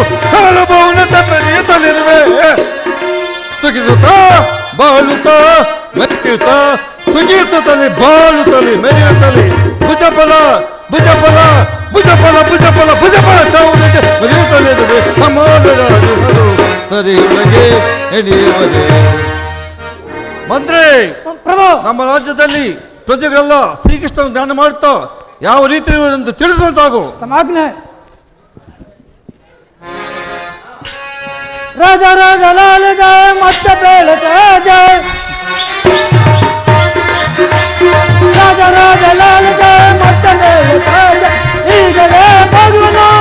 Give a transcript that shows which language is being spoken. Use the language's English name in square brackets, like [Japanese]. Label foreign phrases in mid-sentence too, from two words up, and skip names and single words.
[Kannada] ಸಾರ್ವಭೌಮತೆ ಮೆರೆಯುತ್ತಲಿರುವೆ ಸುಖಿಸುತ್ತಾ ಬಾಳುತ್ತಾ ಮೆರೆಯುತ್ತಾ ಸುಖಿಸುತ್ತಲೇ ಬಾಳುತ್ತಲೇ ಮೆರೆಯುತ್ತಲೇ ಭುಜಫಲ ಭುಜಫಲ ಭುಜಫಲ ಭುಜಫಲ ಭುಜಫಲ ಶೌರ್ಯತೆ ಮೆರೆಯುತ್ತಲಿರುವೆ ಸಮಾನರಾರಿಹರು ದರೆಯೊಳಗೆ ಹೆಣೆಯುವರೆ ಮಂತ್ರಿ ಪ್ರಭು ನಮ್ಮ ರಾಜ್ಯದಲ್ಲಿ ಪ್ರಜೆಗಳೆಲ್ಲ ಶ್ರೀಕೃಷ್ಣನ ಧ್ಯಾನ ಮಾಡುತ್ತಾ ಯಾವ ರೀತಿ ಎಂದು ತಿಳಿಸುವಂತಾಗು ತಮ್ಮ ಆಜ್ಞೆ ರಾಜ ರಾಜ ಲಾಲ ಜಯ ಮತ್ತ ಬೇಳ ಜಯ ರಾಜ ರಾಜ ಲಾಲ ಜಯ ಮತ್ತ ಬೇಳ ಜಯ ಈಗಲೇ ಬರುವನು